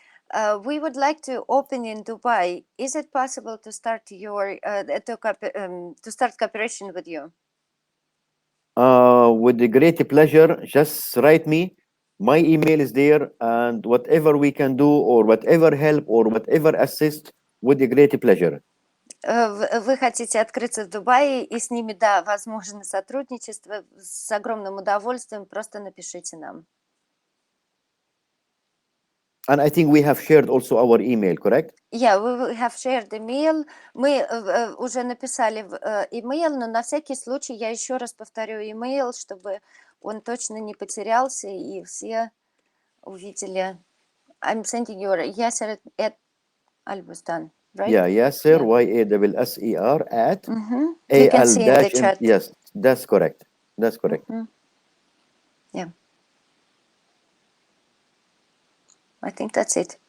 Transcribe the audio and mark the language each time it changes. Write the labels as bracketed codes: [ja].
[en] We would like to open in Dubai. Is it possible to start to start cooperation with you? With the great pleasure, just write me. My email is there, and whatever we can do, or whatever help, or whatever assist, with the great pleasure. [ru] Вы хотите открыться в Дубае, и с ними, да, возможно сотрудничество. С огромным удовольствием, просто напишите нам. [en] And I think we have shared also our email, correct? Yeah, we have shared email. [ru] Мы уже написали email, но на всякий случай я еще раз повторю email, чтобы он точно не потерялся и все увидели. [en] I'm sending you Yasser at Al-Bustan, right? Yeah, Yasser, Yeah. Yasser at You can see in the chat. Yes, that's correct. That's correct. Yeah. I think that's it.